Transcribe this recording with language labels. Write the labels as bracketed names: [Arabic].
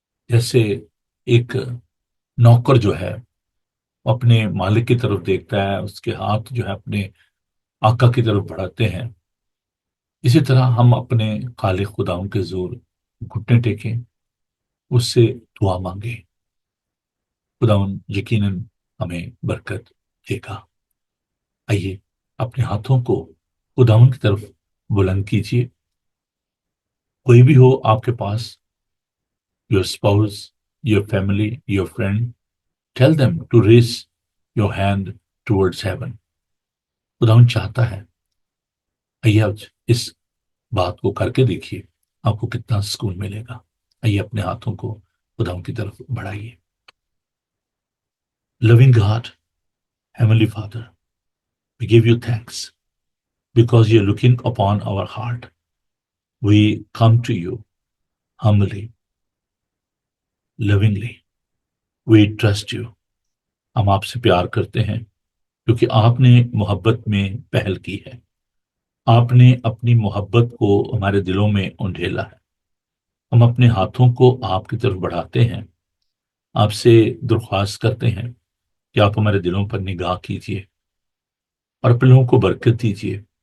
[Urdu] جیسے ایک نوکر جو ہے وہ اپنے مالک کی طرف دیکھتا ہے، اس کے ہاتھ جو ہے اپنے آقا کی طرف بڑھاتے ہیں، اسی طرح ہم اپنے خالق خداؤں کے زور گھٹنے ٹیکیں، اس سے دعا مانگیں. خداؤں یقیناً ہمیں برکت دے گا. آئیے اپنے ہاتھوں کو خداؤں کی طرف بلند کیجیے. کوئی بھی ہو آپ کے پاس، [English] your spouse, your family, your friend, tell them to raise your hand towards heaven. [Urdu] خداوند چاہتا ہے. آئیے اب اس بات کو کر کے دیکھیے، آپ کو کتنا سکون ملے گا. آئیے اپنے ہاتھوں کو خداوند کی طرف بڑھائیے. [English] Loving God, Heavenly Father, we give you thanks because you're looking upon our heart. We come to you humbly, lovingly. We trust you. [Urdu] ہم آپ سے پیار کرتے ہیں کیونکہ آپ نے محبت میں پہل کی ہے. آپ نے اپنی محبت کو ہمارے دلوں میں انڈھیلا ہے. ہم اپنے ہاتھوں کو آپ کی طرف بڑھاتے ہیں، آپ سے درخواست کرتے ہیں کہ آپ ہمارے دلوں پر نگاہ کیجیے اور اپنے لوگوں کو برکت دیجیے.